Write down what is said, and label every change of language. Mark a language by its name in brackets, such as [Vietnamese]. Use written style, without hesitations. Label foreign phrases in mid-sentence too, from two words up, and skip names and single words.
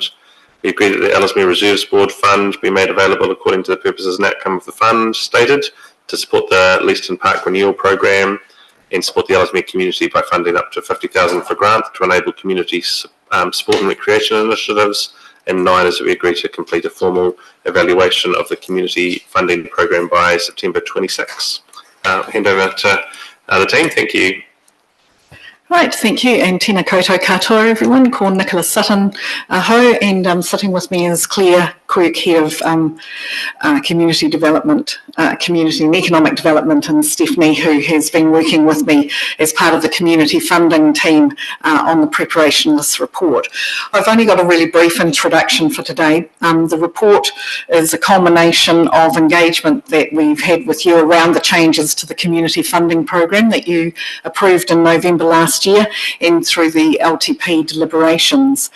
[English] We agree that the Ellesmere Reserves Board fund be made available according to the purposes and outcome of the fund stated to support the Leeston Park Renewal Programme and support the Ellesmere community by funding up to $50,000 for grant to enable community sport and recreation initiatives. And 9 is that we agree to complete a formal evaluation of the community funding program by September 26. Hand over to the team. Thank you. Right, thank you, and [Māori] tēnā koutou katoa [English] everyone. [Māori] Ko Nicola Sutton aho, [English] and sitting with me is Claire Quirk, Head of Community Development, Community and Economic Development, and Stephanie, who has been working with me as part of the community funding team on the preparation of this report. I've only got a really brief introduction for today. The report is a culmination of engagement that we've had with you around the changes to the community funding program that you approved in November last year and through the LTP deliberations.